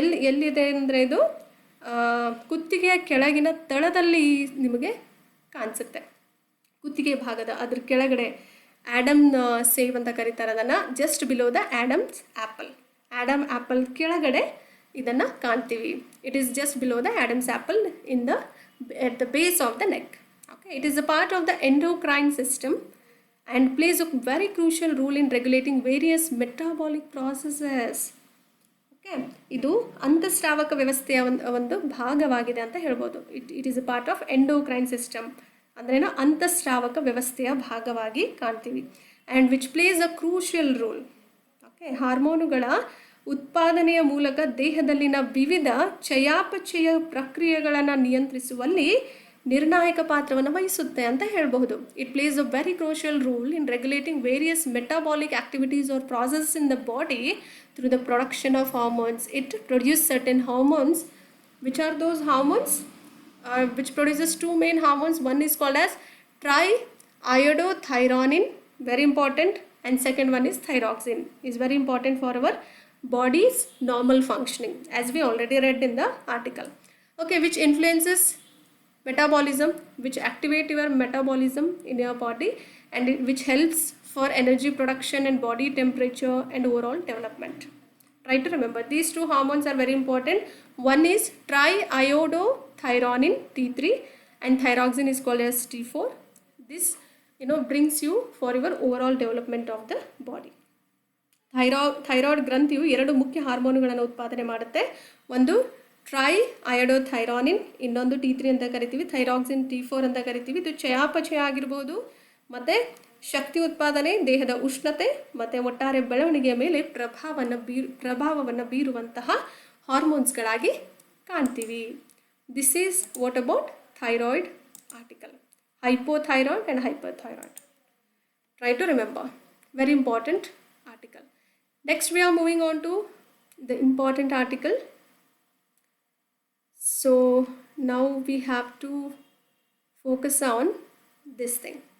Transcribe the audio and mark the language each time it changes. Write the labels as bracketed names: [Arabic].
[Kannada] ಎಲ್ಲಿದೆ ಅಂದರೆ ಇದು ಕುತ್ತಿಗೆಯ ಕೆಳಗಿನ ತಳದಲ್ಲಿ ನಿಮಗೆ ಕಾಣಿಸುತ್ತೆ. ಕುತ್ತಿಗೆ ಭಾಗದ ಅದ್ರ ಕೆಳಗಡೆ ಆ್ಯಡಮ್ ಸೇವ್ ಅಂತ ಕರೀತಾರೆ ಅದನ್ನು, [English] Just below the Adam's apple. [Kannada] Adam apple ಕೆಳಗಡೆ ಇದನ್ನು ಕಾಣ್ತೀವಿ. [English] It is just below the Adam's apple at the base of the neck. Okay, it is a part of the endocrine system and plays a very crucial role in regulating various metabolic processes. [Kannada] Okay, ಇದು ಅಂತಸ್ರಾವಕ ವ್ಯವಸ್ಥೆಯ ಒಂದು ಭಾಗವಾಗಿದೆ ಅಂತ ಹೇಳ್ಬೋದು. [English] it is a part of endocrine system [Kannada] ಅಂದ್ರೇನು, ಅಂತಸ್ರಾವಕ ವ್ಯವಸ್ಥೆಯ ಭಾಗವಾಗಿ ಕಾಣ್ತೀವಿ. [English] And which plays a crucial role. [Kannada] Okay, ಹಾರ್ಮೋನುಗಳ ಉತ್ಪಾದನೆಯ ಮೂಲಕ ದೇಹದಲ್ಲಿನ ವಿವಿಧ ಚಯಾಪಚಯ ಪ್ರಕ್ರಿಯೆಗಳನ್ನು ನಿಯಂತ್ರಿಸುವಲ್ಲಿ ನಿರ್ಣಾಯಕ ಪಾತ್ರವನ್ನು ವಹಿಸುತ್ತೆ ಅಂತ ಹೇಳಬಹುದು. [English] It plays a very crucial role in regulating various metabolic activities or process in the body through the production of hormones. It produce certain hormones. Which are those hormones? which produces two main hormones. One is called as triiodothyronin, very important, and second one is thyroxine, is very important for our body's normal functioning, as we already read in the article. Okay, which influences metabolism, which activate your metabolism in your body, and which helps for energy production and body temperature and overall development. Try to remember these two hormones are very important. One is triiodothyronin T3 and thyroxine is called as T4. This brings you for your overall development of the body. [Kannada] Thyroid ಗ್ರಂಥಿಯು ಎರಡು ಮುಖ್ಯ ಹಾರ್ಮೋನುಗಳನ್ನು ಉತ್ಪಾದನೆ ಮಾಡುತ್ತೆ. ಒಂದು ಟ್ರೈಐಡೋಥೈರಾನಿನ್, ಇನ್ನೊಂದು T3 ಅಂತ ಕರಿತೀವಿ, thyroxine T4 ಅಂತ ಕರಿತೀವಿ. ಇದು ಚಯಾಪಚಯ ಆಗಿರ್ಬೋದು ಮತ್ತು ಶಕ್ತಿ ಉತ್ಪಾದನೆ, ದೇಹದ ಉಷ್ಣತೆ ಮತ್ತು ಒಟ್ಟಾರೆ ಬೆಳವಣಿಗೆಯ ಮೇಲೆ ಪ್ರಭಾವವನ್ನು ಬೀರುವಂತಹ ಹಾರ್ಮೋನ್ಸ್ಗಳಾಗಿ ಕಾಣ್ತೀವಿ. [English] This is what about thyroid article. hypothyroid and hyperthyroid. Try to remember, very important article. Next we are moving on to the important article. So now we have to focus on this thing.